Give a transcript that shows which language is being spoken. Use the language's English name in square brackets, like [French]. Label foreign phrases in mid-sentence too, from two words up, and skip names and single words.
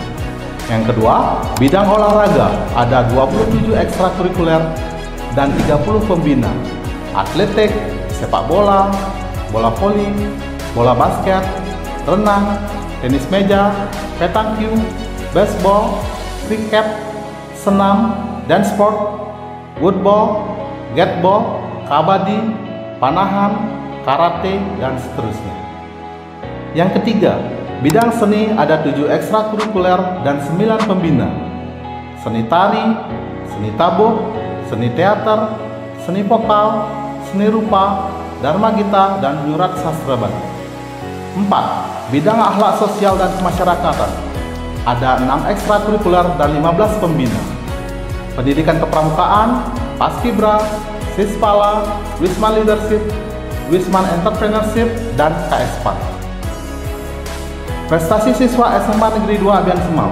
[Indonesian] Yang kedua, bidang olahraga ada 27 ekstrakurikuler dan 30 pembina, atletik, sepak bola, bola voli, bola basket, renang, tenis meja, petangkiu, baseball, kriket, senam, dance sport, woodball, gatball, kabadi, panahan, karate, dan seterusnya. Yang ketiga, bidang seni ada 7 ekstrakurikuler dan 9 pembina, seni tari, seni tabuh, seni teater, seni vokal, seni rupa, dharma gita, dan nyurat sastra Bali. 4. Bidang akhlak sosial dan kemasyarakatan ada 6 ekstrakurikuler dan 15 pembina, pendidikan kepramukaan, Paskibra, Sispala, Wisman Leadership, Wisman Entrepreneurship, dan KSPAN. Prestasi siswa SMA Negeri 2 Abian Semal.